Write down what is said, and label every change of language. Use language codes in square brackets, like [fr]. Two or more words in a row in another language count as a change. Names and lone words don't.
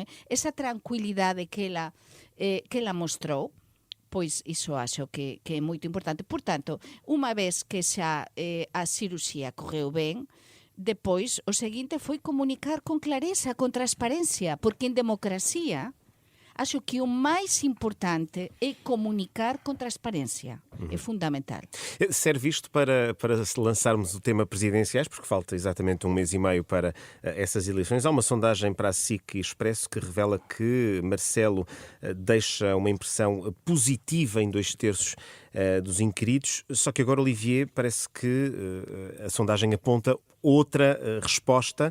[gl] Esa tranquilidade que ela mostrou, pois iso acho que é moito importante. Por tanto, unha vez que xa a cirurxía correu ben, depois o seguinte foi comunicar con clareza, con transparencia, porque en democracia acho que o mais importante é comunicar com transparência. [pt] É fundamental. Serve isto para lançarmos o tema presidenciais, porque falta exatamente um mês e meio para essas eleições. Há uma sondagem para a SIC Expresso que revela que Marcelo deixa uma impressão positiva em 2/3 dos inquiridos, só que agora, Olivier, parece que a sondagem aponta outra resposta.